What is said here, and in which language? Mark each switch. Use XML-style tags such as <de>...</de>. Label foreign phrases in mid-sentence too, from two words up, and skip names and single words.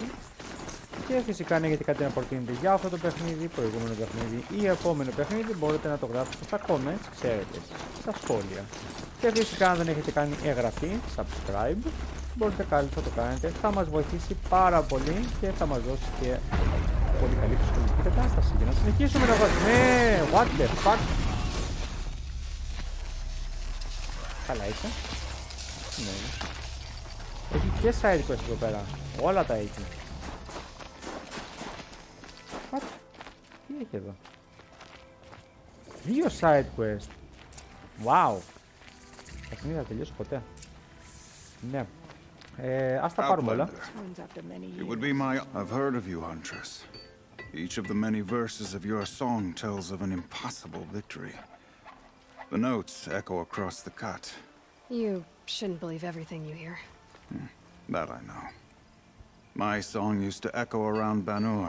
<el>Και φυσικά αν έχετε κάτι να προτείνετε για αυτό το παιχνίδι, προηγούμενο παιχνίδι ή επόμενο παιχνίδι, μπορείτε να το γράψετε στα comments, ξέρετε, στα σχόλια. Και φυσικά αν δεν έχετε κάνει εγγραφή, subscribe, μπορείτε κάλλιστα να το κάνετε. Θα μας βοηθήσει πάρα πολύ και θα μας δώσει και πολύ καλή ψυχολογική κατάσταση. Για να συνεχίσουμε να βάζουμε.</el> <en>What the fuck?</en> <el>Καλά είσαι. Ναι. Έχει και</el> <en>side quest</en> <el>εδώ πέρα. Όλα τα έχει. What? Τι έχει εδώ? 2</el> <en>side quest.</en> <el>Wow. Τα παιχνίδια θα τελειώσει ποτέ. Ναι. Ας τα πάρουμε όλα.</el> <en>It would be my... I've heard of you, Huntress. Each of the many verses of your song tells of an impossible victory. The notes echo across the cut. You shouldn't believe everything you hear. That I know. My song used to echo around Banur.</en>